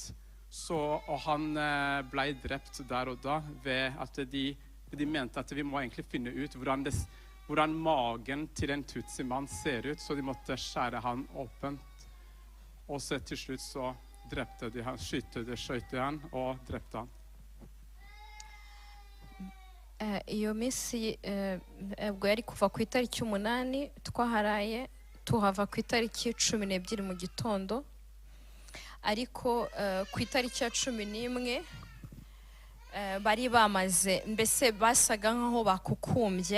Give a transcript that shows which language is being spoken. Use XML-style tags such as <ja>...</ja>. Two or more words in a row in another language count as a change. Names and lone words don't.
<no>Og han ble drept der og da ved at de mente at vi må egentlig finne ut hvordan magen til en Tutsi-mann ser ut. Så de måtte skjære han åpent. Og så til slutt så drepte de han, skjøt han og drepte han.</no> <rw>Iyo minsi ubwo yari kuva ku itariki 8 twaharaye tuhava ku itariki 12 mu gitondo, ariko ku itariki ya 11 bari bamaze, mbese basaga nkaho bakukumbye.</rw>